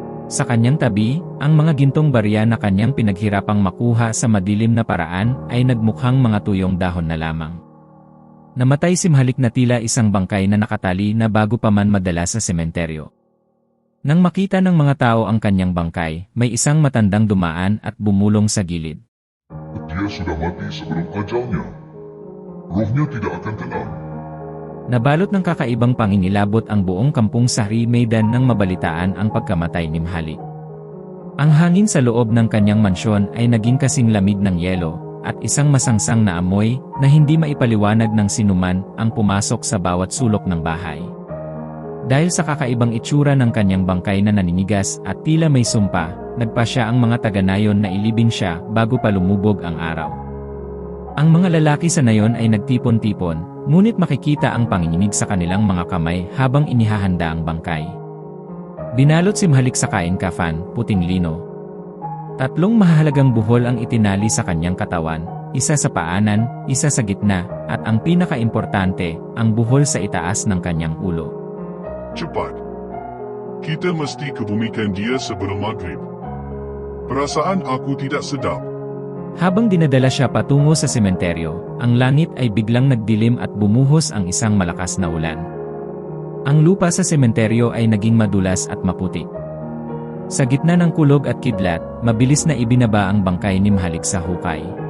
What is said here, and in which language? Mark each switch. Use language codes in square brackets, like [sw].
[tl] Sa kanyang tabi, ang mga gintong barya na kanyang pinaghirapang makuha sa madilim na paraan ay nagmukhang mga tuyong dahon na lamang. Namatay si Mahalik na tila isang bangkay na nakatali na bago pa man madala sa sementeryo. Nang makita ng mga tao ang kanyang bangkay, may isang matandang dumaan at bumulong sa gilid. [ms] Dia sudah mati sebelum ajalnya. Rohnya tidak akan tenang. [tl] Nabalot ng kakaibang panginilabot ang buong kampung Sari Maidan nang mabalitaan ang pagkamatay ni Mahalik. Ang hangin sa loob ng kanyang mansyon ay naging kasing lamig ng yelo, at isang masangsang na amoy na hindi maipaliwanag ng sinuman ang pumasok sa bawat sulok ng bahay. Dahil sa kakaibang itsura ng kanyang bangkay na naninigas at tila may sumpa, nagpa siya ang mga taga-nayon na ilibing siya bago pa lumubog ang araw. Ang mga lalaki sa nayon ay nagtipon-tipon, ngunit makikita ang panginginig sa kanilang mga kamay habang inihahanda ang bangkay. Binalot si Mahalik sa kain kafan, puting lino. 3 mahalagang buhol ang itinali sa kanyang katawan, isa sa paanan, isa sa gitna, at ang pinaka-importante, ang buhol sa itaas ng kanyang ulo. [ms] Cepat. Kita mesti kebumikan dia sebelum maghrib. Perasaan aku tidak sedap. [tl] Habang dinadala siya patungo sa sementeryo, ang langit ay biglang nagdilim at bumuhos ang isang malakas na ulan. Ang lupa sa sementeryo ay naging madulas at maputi. Sa gitna ng kulog at kidlat, mabilis na ibinaba ang bangkay ni Mahalik sa hukay.